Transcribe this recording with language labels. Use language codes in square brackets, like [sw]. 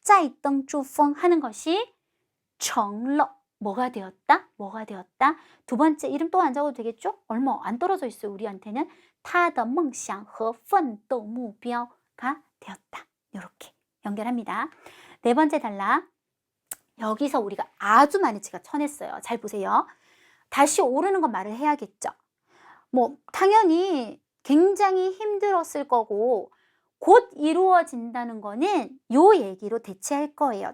[zh] 再登珠峰 [ko] 하는 것이 [zh] 成了 [ko] 뭐가 되었다? 두 번째 이름 또 안 적어도 되겠죠? 얼마 안 떨어져 있어요. 우리한테는 [zh] 他的梦想和奋斗目标 [ko] 가 되었다. 이렇게 연결합니다. 네 번째 단락. 여기서 우리가 아주 많이 제가 쳐냈어요. 잘 보세요. 다시 오르는 건 말을 해야겠죠. 뭐 당연히 굉장히 힘들었을 거고 곧 이루어진다는 거는 요 얘기로 대체할 거예요.